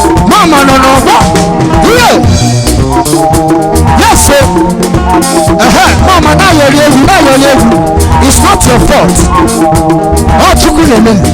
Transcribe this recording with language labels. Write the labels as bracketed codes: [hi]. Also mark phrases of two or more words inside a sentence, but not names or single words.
[ig] Mama nọ n'ọfọ. [en] Yes. Yes, sir. [ig] Ehe, mama, na-ayọrị egwu, na-ayọrị egwu. [en] It's not your fault. [ig] Ọ Chukwu na-eme.